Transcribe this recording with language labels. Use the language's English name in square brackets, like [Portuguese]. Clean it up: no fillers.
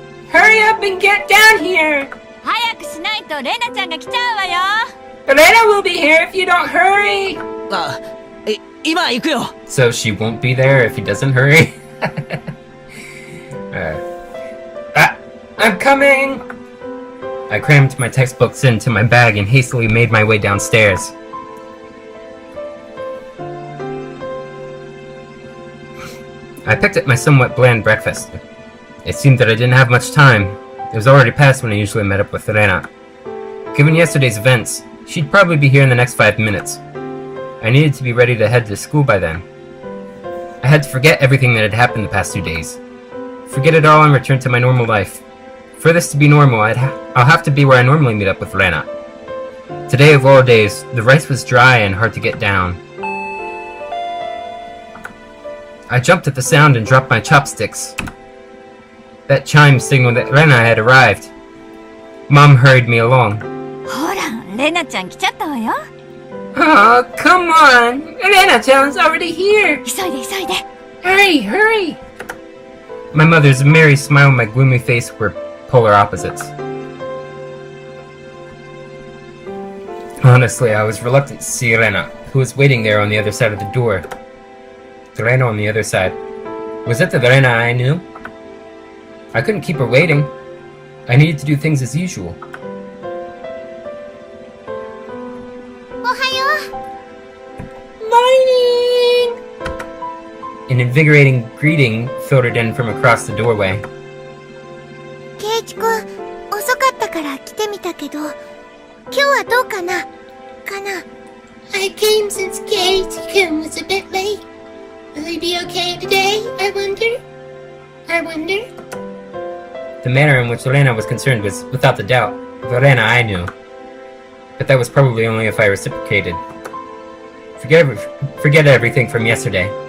[English] Hurry up and get down here! [Japanese] 早くしないとレナちゃんが来ちゃうわよ。 [English] Elena will be here if you don't hurry! [Japanese] あ、今行くよ。 [English] So she won't be there if he doesn't hurry? I'm coming! I crammed my textbooks into my bag and hastily made my way downstairs. I picked up my somewhat bland breakfast. It seemed that I didn't have much time. It was already past when I usually met up with Rena. Given yesterday's events, she'd probably be here in the next 5 minutes. I needed to be ready to head to school by then. I had to forget everything that had happened the past 2 days. Forget it all and return to my normal life. For this to be normal, I'll have to be where I normally meet up with Rena. Today of all days, the rice was dry and hard to get down. I jumped at the sound and dropped my chopsticks. That chime signaled that Rena had arrived. Mom hurried me along. [Japanese] ほら、レナちゃん来ちゃったわよ。 [English] Oh, come on! Rena-chan's already here! [Japanese] 急いで急いで。 [English] Hurry, hurry! My mother's merry smile and my gloomy face were polar opposites. Honestly, I was reluctant to see Rena, who was waiting there on the other side of the door. The Rena on the other side. Was it the Rena I knew? I couldn't keep her waiting. I needed to do things as usual. [Japanese] おはよ [English] Morning! An invigorating greeting filtered in from across the doorway. う。 [Japanese] ケイチ君、遅かったから来てみたけど、今日はどうかな？ [English] I came since Keiichi-kun was a bit late. Will he be okay today, I wonder? The manner in which Rena was concerned was, without the doubt, the Rena I knew. But that was probably only if I reciprocated. Forget everything from yesterday.